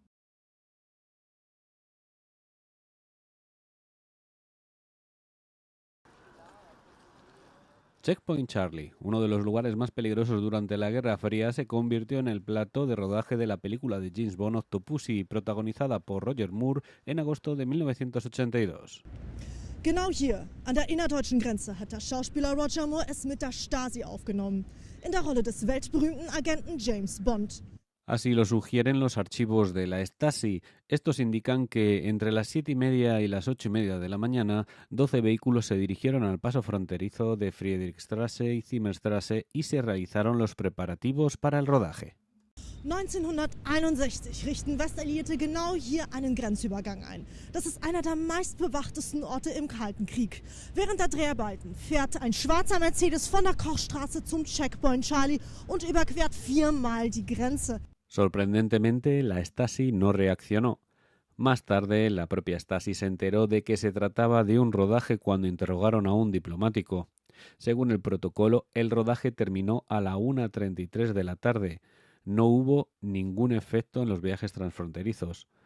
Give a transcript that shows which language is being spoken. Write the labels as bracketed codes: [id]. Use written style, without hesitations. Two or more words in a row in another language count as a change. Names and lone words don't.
[es] Checkpoint Charlie, uno de los lugares más peligrosos durante la Guerra Fría, se convirtió en el plató de rodaje de la película de James Bond Octopussy, protagonizada por Roger Moore en agosto de 1982. [de] Genau hier, an der innerdeutschen Grenze, hat der Schauspieler Roger Moore es mit der Stasi aufgenommen. In der Rolle des weltberühmten Agenten James Bond. [es] Así lo sugieren los archivos de la Stasi. Estos indican que entre las 7:30 y las 8:30 de la mañana, 12 vehículos se dirigieron al paso fronterizo de Friedrichstraße y Zimmerstraße y se realizaron los preparativos para el rodaje. [de] 1961 richten Westalliierte genau hier einen Grenzübergang ein. Das ist einer der meistbewachtesten Orte im Kalten Krieg. Während der Dreharbeiten fährt ein schwarzer Mercedes von der Kochstraße zum Checkpoint Charlie und überquert 4-mal die Grenze. [es] Sorprendentemente, la Stasi no reaccionó. Más tarde, la propia Stasi se enteró de que se trataba de un rodaje cuando interrogaron a un diplomático. Según el protocolo, el rodaje terminó a la 1:33 de la tarde. No hubo ningún efecto en los viajes transfronterizos.